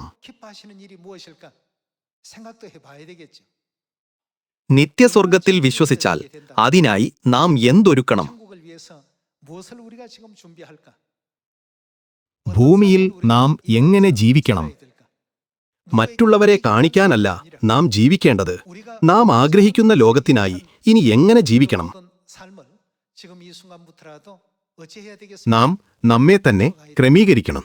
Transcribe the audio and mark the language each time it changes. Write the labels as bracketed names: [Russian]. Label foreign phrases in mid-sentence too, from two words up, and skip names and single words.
[Korean] 기뻐하시는 일이 무엇일까? 생각도 해봐야 되겠죠. [Malayalam] നിത്യസ്വർഗത്തിൽ വിശ്വസിച്ചാൽ അതിനായി നാം എന്തൊരുക്കണം? [Korean] 천국을 위해서 무엇을 우리가 지금 준비할까? [Malayalam] ഭൂമിയിൽ നാം എങ്ങനെ ജീവിക്കണം? മറ്റുള്ളവരെ കാണിക്കാനല്ല നാം ജീവിക്കേണ്ടത്. നാം ആഗ്രഹിക്കുന്ന ലോകത്തിനായി ഇനി എങ്ങനെ ജീവിക്കണം? നാം നമ്മെ തന്നെ ക്രമീകരിക്കണം.